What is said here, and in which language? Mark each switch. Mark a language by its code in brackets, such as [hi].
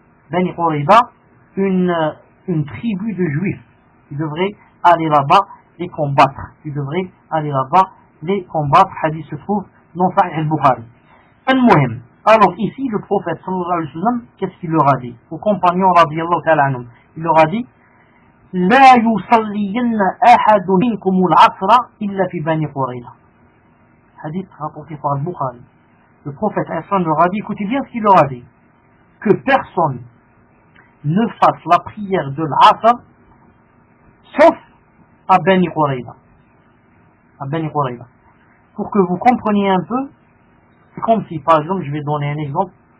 [fr] Beni Qurayza, une tribu de juifs. Tu devrais aller là-bas les combattre. Les combats, hadith se trouve dans Sahih al-Bukhari. Al-Muhim. Alors ici, le prophète, sallallahu alayhi wa sallam, qu'est-ce qu'il leur a dit? Aux compagnons, radiallahu ta'ala anhum, il leur a dit, [ar] لا يصلين أحد منكم العصر إلا في بني قريظة. [fr] حديث rapporté par Al-Bukhari. Le prophète Hassan leur a dit, écoutez bien ce qu'il leur a dit, que personne ne fasse la prière de l'Asr sauf à Bani Qurayza. À Bani Qurayza. Pour que vous compreniez un peu, c'est comme si, par exemple, je vais donner un exemple.